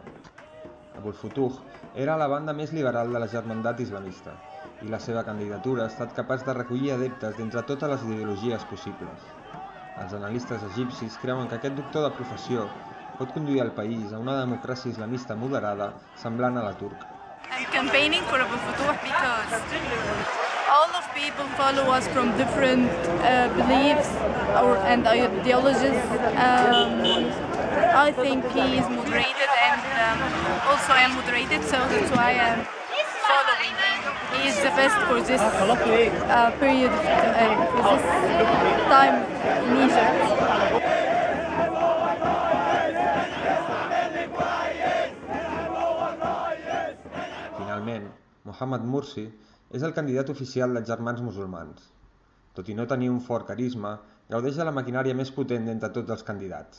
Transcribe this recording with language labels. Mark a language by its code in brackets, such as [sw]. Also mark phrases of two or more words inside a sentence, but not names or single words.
[ca] Abul Futuh era a la banda més liberal de la germandat islamista i la seva candidatura ha estat capaç de recollir adeptes d'entre totes les ideologies possibles. Els analistes egipcis creuen que aquest doctor de professió pot conduir el país a una democràcia islamista moderada semblant a la turca. [en] I'm campaigning for Abul Futuh because all of people follow us from different beliefs and ideologies. I think he is moderated and also I am moderated, so that's why I'm following him. He is the best for this period, for this time in Egypt. [ca] Finalment, Mohamed Morsi és el candidat oficial dels Germans Musulmans. Tot i no tenir un fort carisma, gaudeix de la maquinària més potent d'entre tots els candidats.